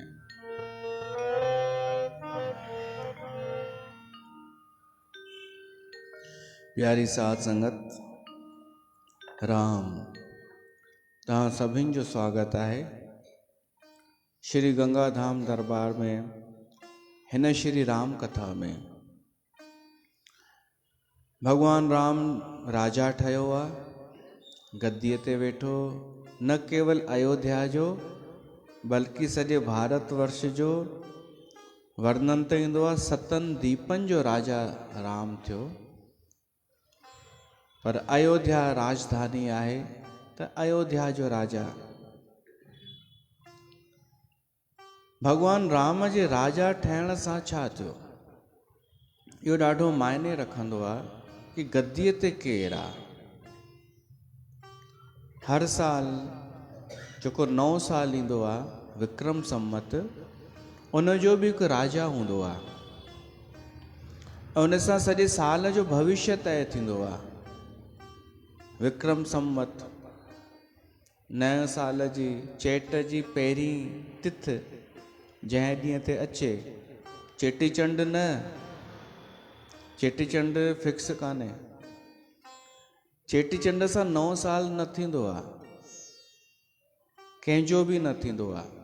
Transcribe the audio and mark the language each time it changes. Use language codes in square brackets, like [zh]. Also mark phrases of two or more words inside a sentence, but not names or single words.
[sd] प्यारी साध संगत राम तहाँ सभिन जो स्वागत है श्री गंगा धाम दरबार में हिन श्री राम कथा में। भगवान राम राजा ठहियो आहे गद्दीअ ते वेठो न केवल अयोध्या जो बल्कि सॼे भारत वर्ष जो वर्णन त ईंदो आहे सतनि दीपनि जो राजा राम थियो, पर अयोध्या राजधानी आहे त अयोध्या जो राजा। भगवान राम जे राजा ठहिण सां छा थियो, इहो ॾाढो मायने रखंदो आहे कि गद्दीअ ते केरु आहे। हर साल जेको नओं साल ईंदो आहे विक्रम संवत, उनजो बि हिकु राजा हूंदो आहे ऐं उन सां सॼे साल जो भविष्य तय थींदो आहे। विक्रम संवत नए साल जी चेट जी पहिरीं तिथ जंहिं ॾींहं ते अचे, चेटीचंड न, चेटीचंड फिक्स कान्हे, चेटीचंड सां नओं साल न थींदो आहे, कंहिंजो बि न थींदो आहे।